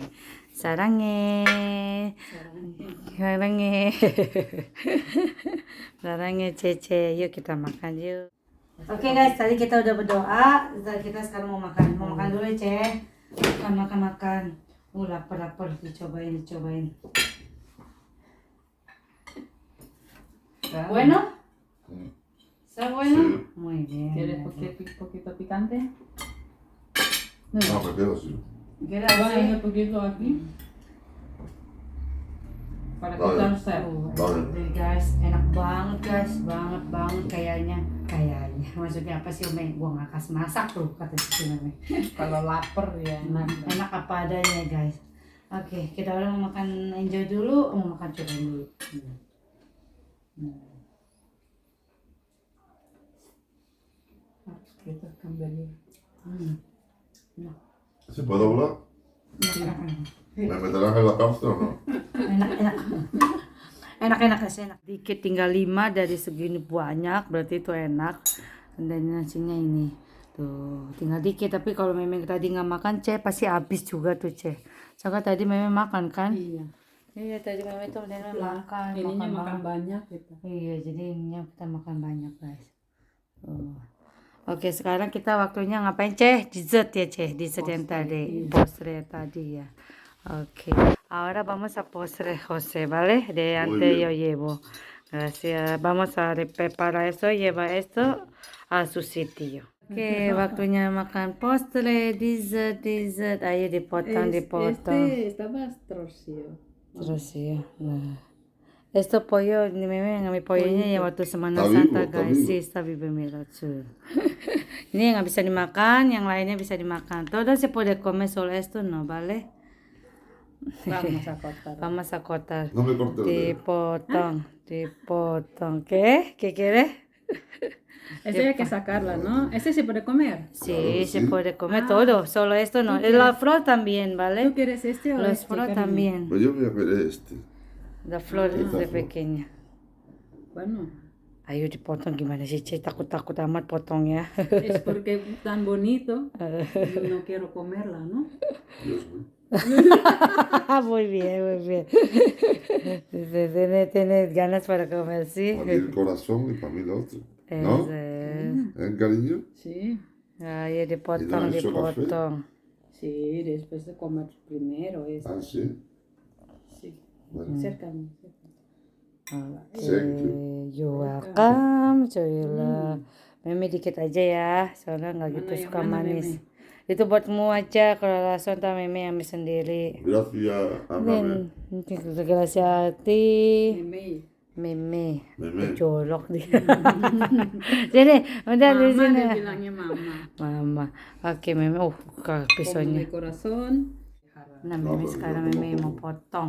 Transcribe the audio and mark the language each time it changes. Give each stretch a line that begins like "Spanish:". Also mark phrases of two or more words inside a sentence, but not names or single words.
Indonesian: Sarangnya. Sarangnya Cece. Yuk kita makan yuk. Oke guys, tadi kita udah berdoa. Kita sekarang mau makan. Mau makan dulu ya, Ceh. Makan. Lapar, dicobain.
Spanish: Bueno? ¿Está bueno? Sí. Muy bien. ¿Quieres poquito picante? No, prefiero así. ¿Quieres así? Un poquito aquí. Para Vale. quitarse. Vale.
Indonesian: Jadi guys, enak banget guys, banget kayaknya. Maksudnya apa sih Meme? Gua nggak kasih masak tuh kata si Meme. Kalau lapar ya enak. Enak apa adanya guys. Oke, kita udah mau makan enjoy dulu, mau makan coba dulu. Kita kembali.
Spanish: ¿Se puede hablar? ¿Me meterás en la cárcel o no?
Indonesian: Enak guys, enak. Dikit tinggal 5 dari segini banyak, berarti itu enak. Dan nasinya ini tuh tinggal dikit, tapi kalau Meme tadi nggak makan pasti habis juga tuh soalnya tadi Meme makan kan. Iya tadi Meme tuh udah makan. Ininya makan banyak gitu. Iya, jadi ininya kita makan banyak guys. Oke, sekarang kita waktunya ngapain dessert ya dessert yang tadi, postre tadi ya.
Spanish: Ok, ahora vamos a postre José, ¿vale? De antes yo llevo. Gracias. Vamos a preparar esto, lleva esto a su sitio.
Indonesian: Oke, waktunya makan postre, dessert. Ayo dipotong.
Spanish: Estaba torcido.
Indonesian: Terus ya. Nah.
Spanish: Esto pollo,
Indonesian: Meme ngambil pollonya ya waktu Semana
Spanish: Está Santa vivo, está
Indonesian: guys.
Spanish: vivo. Sí, está vivo, mira tuh.
Indonesian: Ini yang nggak bisa dimakan, yang lainnya bisa dimakan.
Spanish: Todo se puede comer, solo esto no, ¿vale? Vamos a cortar. Vamos a cortar. No me cortes el dedo. Dipotong. ¿Qué? ¿Qué quieres? Ese hay que sacarla, ¿no? Ese se puede comer. Sí, se sí. puede comer todo, solo esto no. La flor también, ¿Tú ¿vale? quieres este o La este, flor cariño? también. Pues yo voy a ver este. La flor Esta de flor. pequeña. Bueno,
Indonesian: Ayo dipotong gimana sih, Cek? Takut-takut amat potongnya.
Spanish: es porque tan bonito, yo no quiero comerla, ¿no? Dios mío. Muy bien, muy bien. Tienes ganas para comer, sí. Para mí el corazón y para mí lo otro. ¿No? Eso es. Cariño? Sí, Ay, Y no he hecho café.
Indonesian: dipotong.
Spanish: sí, después de comer primero esto. Ah, sí. Sí, Bueno. acércame.
English: Thank you. You welcome, Coyola.
Indonesian: Meme dikit aja ya, soalnya nggak gitu Mana yang suka mana, manis. Meme? Itu buatmu aja, kalau langsung tak Meme ambil sendiri.
Spanish: Gracias, amame. Gracias hati.
Indonesian: Meme. Meme. Meme. Colok dia. Sini, udah di Mama sini. dia bilangnya mama. Mama. Oke, Meme.
Spanish: Como
Indonesian: Pisaunya.
Spanish: de corazón.
Indonesian: Nah, Meme sekarang Meme mau potong.